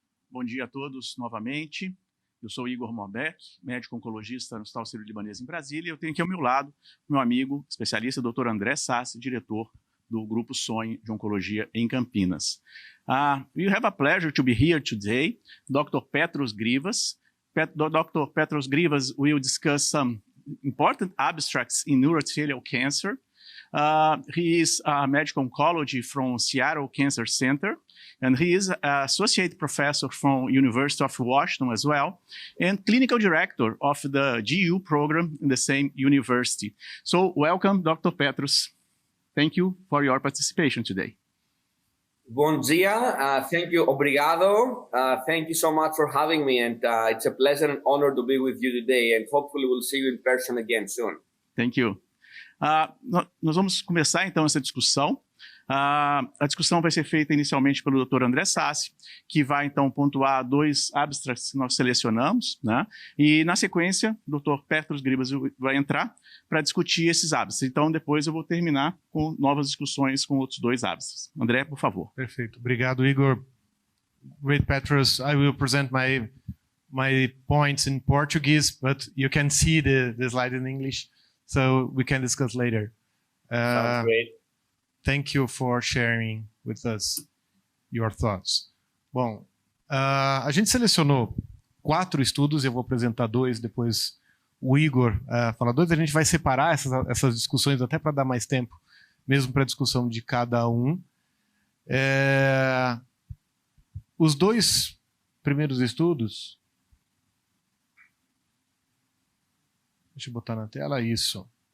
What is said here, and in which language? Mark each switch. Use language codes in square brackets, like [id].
[pt] Bom dia a todos novamente. Eu sou Igor Morveck, médico oncologista no Hospital Sírio-Libanês em Brasília. Eu tenho aqui ao meu lado meu amigo especialista, Dr. André Sasse, diretor do Grupo Sonho de Oncologia em Campinas. [en] We have a pleasure to be here today. Dr. Petros Grivas. Dr. Petros Grivas will discuss some important abstracts in urothelial cancer. He is a medical oncology from Seattle Cancer Center, and he is an associate professor from University of Washington as well, and clinical director of the GU program in the same university. So welcome, Dr. Petros. Thank you for your participation today. [pt] Bom dia. [en] Thank you. [pt] Obrigado. [en] Thank you so much for having me, and it's a pleasure and honor to be with you today, and hopefully we'll see you in person again soon. Thank you. [pt] Nós vamos começar então essa discussão. A discussão vai ser feita inicialmente pelo Dr. André Sasse, que vai então pontuar 2 abstracts que nós selecionamos, né? E na sequência, o Dr. Petros Grivas vai entrar para discutir esses abstracts. Então depois eu vou terminar com novas discussões com outros 2 abstracts. André, por favor. Perfeito. Obrigado, Igor. Great, Petros. [en] I will present my points in Portuguese, but you can see the slide in English, so we can discuss later. Sounds great. Thank you for sharing with us your thoughts. [pt] Bom, a gente selecionou 4 estudos, eu vou apresentar 2, depois o Igor fala 2, a gente vai separar essas discussões até para dar mais tempo, mesmo para a discussão de cada um. Os 2 primeiros estudos, deixa eu botar na tela isso.